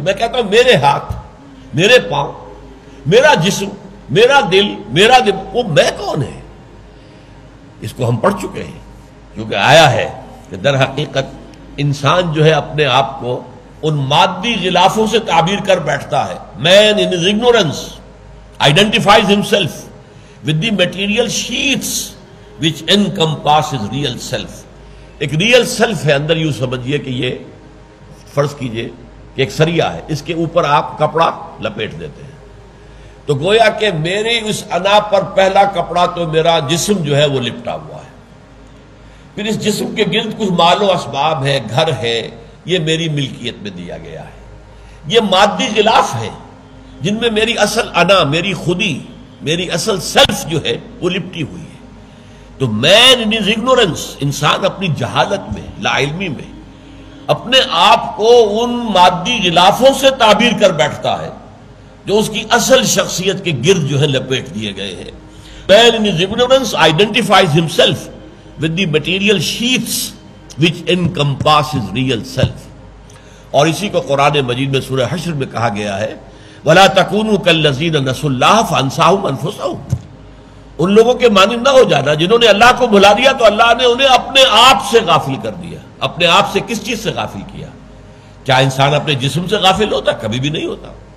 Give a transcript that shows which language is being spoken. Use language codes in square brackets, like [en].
[ur] میں کہتا ہوں میرے ہاتھ، میرے پاؤں، میرا جسم، میرا دل، میرا وہ میں کون ہے؟ اس کو ہم پڑھ چکے ہیں، کیونکہ آیا ہے کہ در حقیقت انسان جو ہے اپنے آپ کو ان مادی غلافوں سے تعبیر کر بیٹھتا ہے. [en] Man in his ignorance identifies himself with the material sheaths which encompass his real self. [ur] ایک ریئل سیلف ہے اندر. یوں سمجھیے کہ یہ فرض کیجئے کہ ایک سریا ہے، اس کے اوپر آپ کپڑا لپیٹ دیتے ہیں تو گویا کہ میری اس انا پر پہلا کپڑا تو میرا جسم جو ہے وہ لپٹا ہوا ہے. پھر اس جسم کے گرد کچھ مال و اسباب ہے، گھر ہے، یہ میری ملکیت میں دیا گیا ہے. یہ مادی غلاف ہے جن میں میری اصل انا، میری خودی، میری اصل سیلف جو ہے وہ لپٹی ہوئی ہے. تو [en] man in his ignorance, [ur] انسان اپنی جہالت میں، لا علمی میں اپنے آپ کو ان مادی غلافوں سے تعبیر کر بیٹھتا ہے جو اس کی اصل شخصیت کے گرد جو ہے لپیٹ دیے گئے ہیں. [en] Man in his ignorance identifies himself with the material sheaths which encompass his real self. [ur] اور اسی کو قرآن مجید میں سورہ حشر میں کہا گیا ہے [ar] وَلَا تَكُونُوا كَالَّذِينَ نَسُوا اللَّهَ فَأَنسَاهُمْ أَنفُسَهُمْ. [ur] ان لوگوں کے مانند نہ ہو جانا جنہوں نے اللہ کو بھلا دیا تو اللہ نے انہیں اپنے آپ سے غافل کر دیا. اپنے آپ سے کس چیز سے غافل کیا؟ کیا انسان اپنے جسم سے غافل ہوتا؟ کبھی بھی نہیں ہوتا.